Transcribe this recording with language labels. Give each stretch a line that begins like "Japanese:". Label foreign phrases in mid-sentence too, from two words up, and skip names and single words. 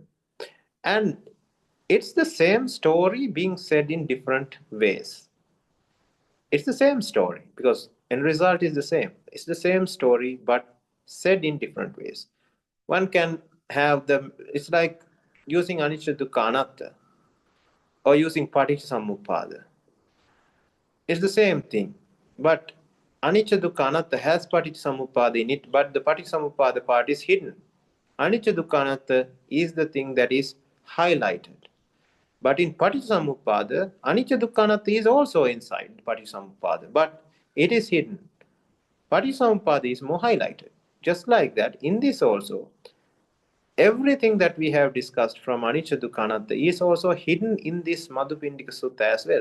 English: And it's the same story being said in different ways. It's the same story because end result is the same. It's the same story but said in different ways. One can have it's like using
Pali: anicca dukkha anatta
English: or using paticcasamuppada. It's the same thing, but
Pali: anicca dukkha anatta
English: has paticcasamuppada in it, but the paticcasamuppada part is hidden.
Pali: Anicca dukkha anatta
English: is the thing that is highlighted. But in Paticcasamuppada,
Pali: Anicca Dukkha Anatta
English: is also inside Paticcasamuppada, but it is hidden. Paticcasamuppada is more highlighted. Just like that, in this also, everything that we have discussed from
Pali: Anicca Dukkha Anatta
English: is also hidden in this Madhupindika Sutta as well.